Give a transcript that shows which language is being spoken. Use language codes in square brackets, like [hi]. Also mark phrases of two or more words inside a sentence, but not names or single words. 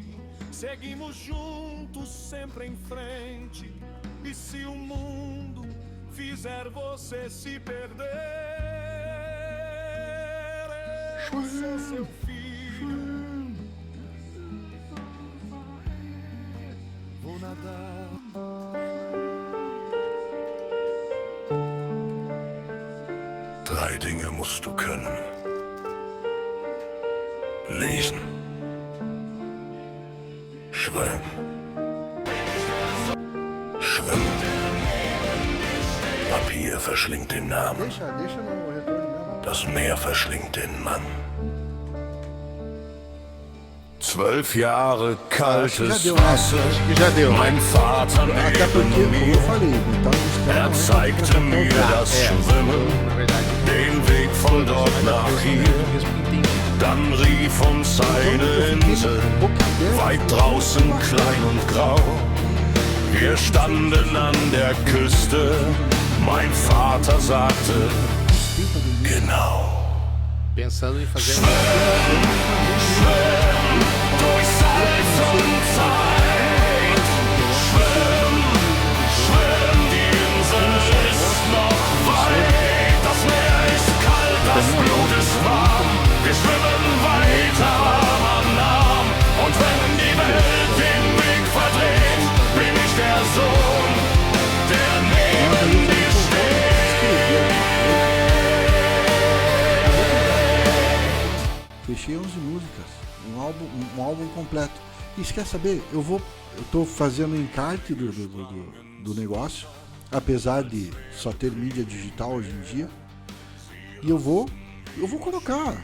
[pt] Seguimos juntos, sempre em frente. E se o mundo fizer você se perder, eu sou seu filho. Vou nadar. [de] Drei Dinge musst du können. Lesen. Schwimmen. Schwimmen. Papier verschlingt den Namen. [pt] Deixa no retorno mesmo. [de] Das Meer verschlingt den Mann. 12 Jahre kaltes [pt] Já deu, né? [de] Wasser. [pt] Acho que já deu. [de] Mein Vater [pt] Até porque, [de] neben [pt] como eu [de] mir. [pt] falei, metal industrial [de] Er [pt] não é [de] zeigte [pt] pra [de] mir [pt] qualquer um. [de] das Schwimmen, [pt] Na verdade, [de] den Weg von dort nach hier. Dann rief uns eine Insel, weit draußen klein und grau. Wir standen an der Küste, mein Vater sagte, genau. [pt] pensando em fazer [de] Durch Salz und Zeit, schwimm, schwimm, die Insel ist noch weit. Das Meer ist kalt, das Blut ist warm, wir schwimmen weiter Arm an Arm. Und wenn die Welt den Weg verdreht, bin ich der Sohn, der neben dir steht. [pt] Fechei 11 músicas, um álbum completo. E você quer saber? Eu tô fazendo encarte do negócio, apesar de só ter mídia digital hoje em dia. E eu vou colocar.